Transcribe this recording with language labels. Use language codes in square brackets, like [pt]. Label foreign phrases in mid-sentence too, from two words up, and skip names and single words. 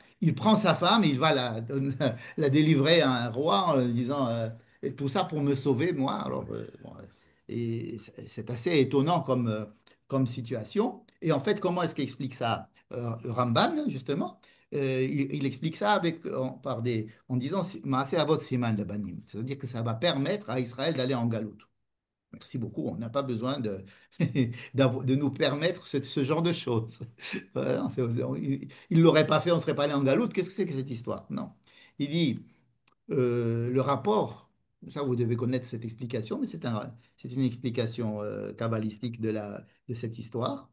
[fr] Il prend sa femme et il va la délivrer à un roi en lui disant et tout ça pour me sauver, moi. Alors, bon, et c'est assez étonnant comme situation. Et en fait, comment est-ce qu'il explique ça? Ramban, justement, il explique ça en disant [he] מעשה אבות סימן לבנים. [fr] C'est-à-dire que ça va permettre à Israël d'aller en galoute. Merci beaucoup. On n'a pas besoin de nous permettre ce genre de choses. Il ne l'aurait pas fait, on ne serait pas allé en galoute. Qu'est-ce que c'est que cette histoire? Non. Il dit le rapport, ça vous devez connaître cette explication, mais c'est une explication kabbalistique de cette histoire.